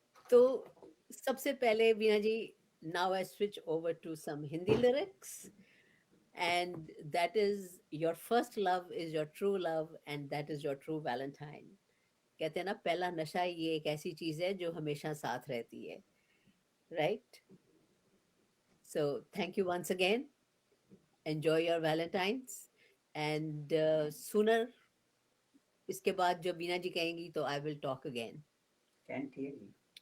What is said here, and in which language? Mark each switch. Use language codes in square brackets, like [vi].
[en] So, [hi] सबसे पहले [en] Veena ji, now I switch over to some Hindi lyrics. And that is, your first love is your true love and that is your true Valentine. [hi] कहते हैं ना, पहला नशा ये एक ऐसी चीज है जो हमेशा साथ रहती है, right? [en] So thank you once again. Enjoy your Valentines and sooner [hi] इसके बाद जब वीना जी कहेंगी तो [en] I will talk again. Can't hear you.